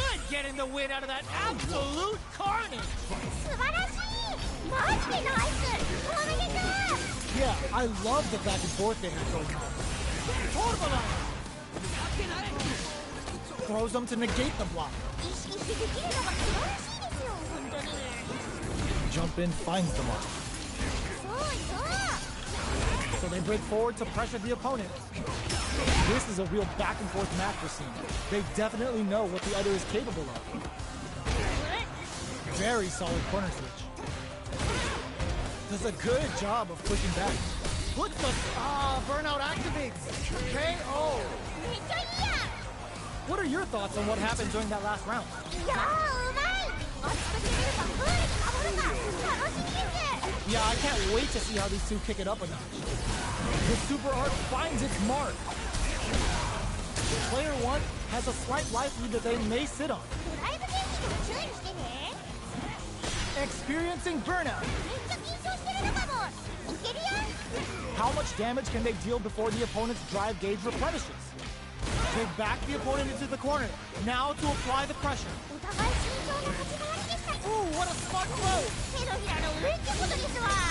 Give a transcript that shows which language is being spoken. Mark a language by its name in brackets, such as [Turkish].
[English] getting the win out of that absolute carnage. [Japanese] 素晴らしいマジでナイスおめでとう [English] Yeah, I love the back and forth they have going on. Throws them to negate the block. [Japanese] 意識してできるのが素晴らしいですよ本当に [English] Jump in, finds the mark. [Japanese] そうそう [English] So they break forward to pressure the opponent. This is a real back and forth match we're seeing. They definitely know what the other is capable of. Very solid corner switch. Does a good job of pushing back. Puts the burnout activates. KO. [Japanese] めっちゃいいや [English] What are your thoughts on what happened during that last round? [Japanese] いやーうまい熱く攻めるかプールにかぶるか楽しみです [English] Yeah, I can't wait to see how these two kick it up a notch. The super art finds its mark. Player 1 has a slight life lead that they may sit on. [Japanese] ドライブゲージにも注意してね [English] Experiencing burnout. [Japanese] めっちゃ緊張してるのかもいけるよ [English] How much damage can they deal before the opponent's drive gauge replenishes? They back the opponent into the corner. Now to apply the pressure. [Japanese] お互い慎重な立ち回りでした [English] Ooh, what a smart throw! [Japanese] 手のひらの上ってことですわ